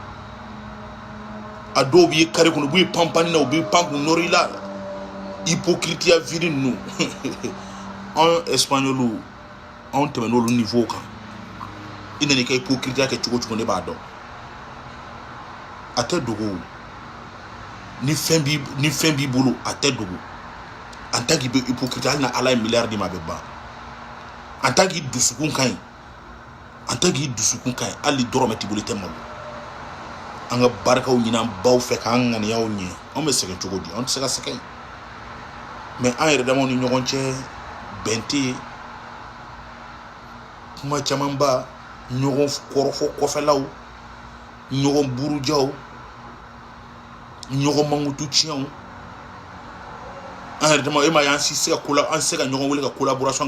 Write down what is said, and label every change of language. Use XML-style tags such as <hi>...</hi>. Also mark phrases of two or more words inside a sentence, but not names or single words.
<bm>a dɔw b'i kare kɔnɔ u b'i panpani na u b'i pan k'u nɔrɔ i la hypocrite viri ninnu anw espagnol anw tɛmɛ n'olu niveau kan i nana i ka hypocrite kɛ cogo ne b'a dɔn a tɛ dogo ni fɛn b'i bolo a tɛ dogo</bm> <fr>en tant qu'il</fr> <bm>bɛ hypocrite hali na ala ye miliyari di ma a bɛ ban</bm> <fr>en tant qu'il</fr> <bm>dusukun ka ɲi hali dɔrɔmɛ t'i bolo i tɛ malo an ka barikaw ɲini an baw fɛ k'an ŋaniyaw ɲɛ anw bɛ sɛgɛn cogo di anw tɛ se ka sɛgɛn mais an yɛrɛ damaw ni ɲɔgɔn cɛ bɛn tɛ yen kuma caman ba ɲɔgɔn kɔrɔfɔ kɔfɛlaw ɲɔgɔn burujaw ɲɔgɔn mankutu tiɲɛw an yɛrɛ dama e ma ye an si se ka ɲɔgɔn wele ka collaboration</bm>